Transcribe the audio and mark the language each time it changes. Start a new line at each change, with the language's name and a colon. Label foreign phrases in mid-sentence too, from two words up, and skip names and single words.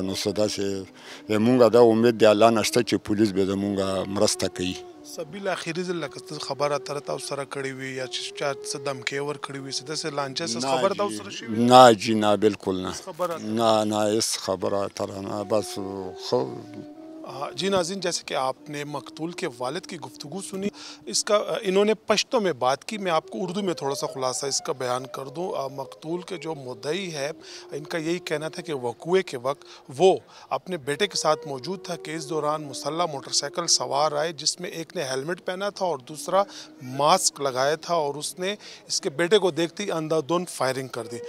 Pashto: نو څه داسې مونږ دا امید د الله نه شته چې پولیس به زمونږ مرسته کوي. سبیل آخري ځل لکه خبره اتره تاسو سره کړې وي یا چې چا څه دمکې ورکړې وي، څه داسې لانجه څه خبره تاسو سره شوې؟ نه جی نه، بلکل نه، نه هېڅ خبره اتره نه، بس ښه.
Urdu: جی ناظرین، جیسے کہ آپ نے مقتول کے والد کی گفتگو سنی، اس کا انہوں نے پشتو میں بات کی، میں آپ کو اردو میں تھوڑا سا خلاصہ اس کا بیان کر دوں۔ مقتول کے جو مدعی ہے ان کا یہی کہنا تھا کہ وقوعے کے وقت وہ اپنے بیٹے کے ساتھ موجود تھا کہ اس دوران مسلح موٹر سائیکل سوار آئے، جس میں ایک نے ہیلمٹ پہنا تھا اور دوسرا ماسک لگایا تھا، اور اس نے اس کے بیٹے کو دیکھتے ہی اندھادھند فائرنگ کر دی۔